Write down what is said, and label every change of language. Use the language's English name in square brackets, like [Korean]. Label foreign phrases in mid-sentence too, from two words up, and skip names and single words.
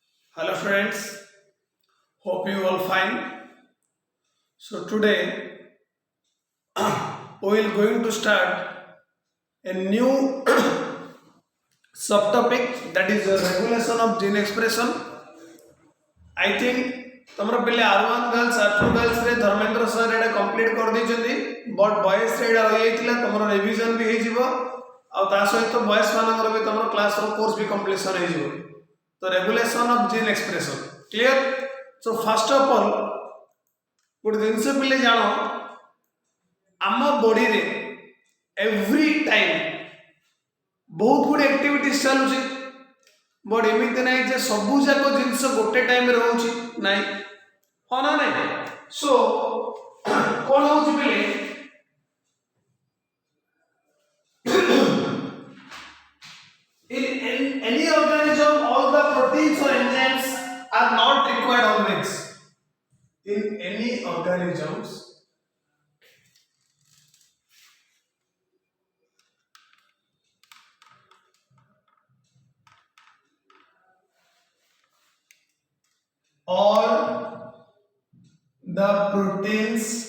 [English] Hello friends, hope you all fine. So today we will going to start a new subtopic, that is the regulation of gene expression. I think [Odia] ତମର ପିଲେ R1 girls R2 girls ରେ ଧର୍ମେନ୍ଦ୍ର sir ଏଟା complete କରି ଦେଇଛନ୍ତି, [English] but boys [Odia] ରେ ଏଟା ରହିଯାଇଥିଲା, ତମର revision ବି ହେଇଯିବ ଆଉ ତା ସହିତ boys ମାନଙ୍କର ବି ତମର class ର course ବି completion ହେଇଯିବ. ତ [English] regulation of gene expression clear. So first of all [Odia] ଗୋଟେ ଜିନିଷ ପିଲେ ଜାଣ, ଆମ ବଡିରେ [English] every time [Odia] ବହୁତ ଗୁଡେ ଆକ୍ଟିଭିଟିଜ ଚାଲୁଛି, ବଟ୍ ଏମିତି ନାହିଁ ଯେ ସବୁ ଯାକ ଜିନିଷ ଗୋଟେ ଟାଇମରେ ହଉଛି, ନାଇଁ ହଁ ନା ନାଇଁ. ସୋ କଣ ହଉଛି ପିଲେ, [English] in any organism all the proteins or enzymes are not required always. In any organisms all the proteins